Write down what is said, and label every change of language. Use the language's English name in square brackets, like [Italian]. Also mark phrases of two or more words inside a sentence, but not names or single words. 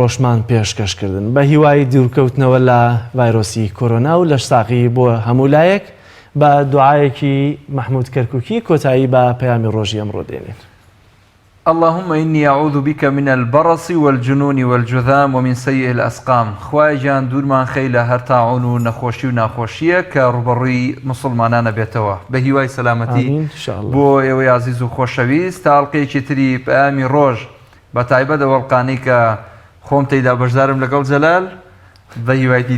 [Central Kurdish] ڕۆژمان پێشکەشکردن بە هیوای دوورکەوتنەوە لە ڤایرۆسی کۆرۆنا و لە شتاقی بۆ هەموو لایەک بە دوعایەکی مەحموود کەرکووکی کۆتایی بە پەیامی ڕۆژی ئەمڕۆ دێنین. [Arabic] اللهم إني أعوذ بك من البرص والجنون والجذام ومن سيء الأسقام. [Central Kurdish] خواهی جان دورمان خەی لە هەر تاعون و نەخۆشی و ناخۆشیە کە ڕوبەڕووی مسلمانانە بێتەوە. بە هیوای سەلامەتی بۆ ئێوەی عزیز و خۆشەویست تا ئەڵقەیەکی تری پەیامی ڕۆژ بە تایبەت ئەوەڵقانەی کە خۆم تێیدا بەشدارم لەگەڵ جەلال بە هیوای دیدار.